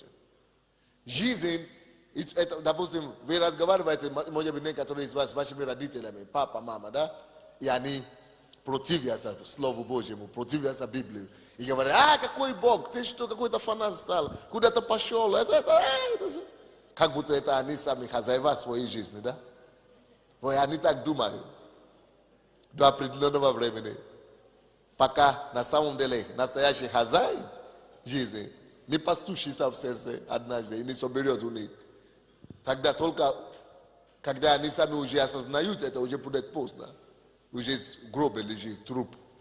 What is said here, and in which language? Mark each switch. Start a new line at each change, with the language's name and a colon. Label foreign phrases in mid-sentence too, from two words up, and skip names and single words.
Russian: Жизнь, это, допустим, вы разговариваете, может быть, некоторые из вас с вашими родителями, папа, мама, да? И они противятся Слову Божьему, противятся Библии. И говорят, какой Бог, ты что, какой-то фанат стал, куда-то пошел. Как будто это они сами хозяева своей жизни, да? Voi anita duma do определенного времени, пока на самом деле настоящий хозяин жизни не постучится в сердце однажды и не соберет у них. Тогда только, когда они сами уже осознают это, уже будет поздно. Уже в гробе лежит труп.